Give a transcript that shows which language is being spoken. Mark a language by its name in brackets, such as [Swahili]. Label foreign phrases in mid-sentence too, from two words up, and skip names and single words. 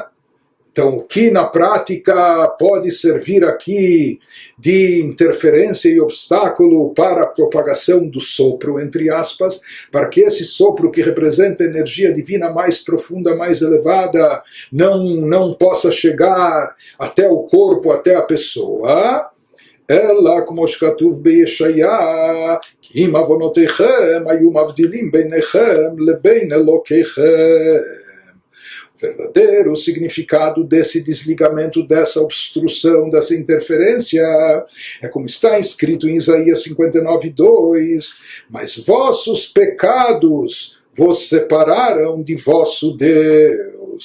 [Portuguese] Então, o que na prática pode servir aqui de interferência e obstáculo para a propagação do sopro, entre aspas, para que esse sopro que representa a energia divina mais profunda, mais elevada, não possa chegar até o corpo, até a pessoa. Ela, como [Hebrew] שכתוב בישעיה כי אם עוונותיכם היו מבדילים ביניכם לבין אלוקיכם. [Portuguese] O verdadeiro significado desse desligamento, dessa obstrução, dessa interferência, é como está escrito em Isaías 59:2, mas vossos pecados vos separaram de vosso Deus.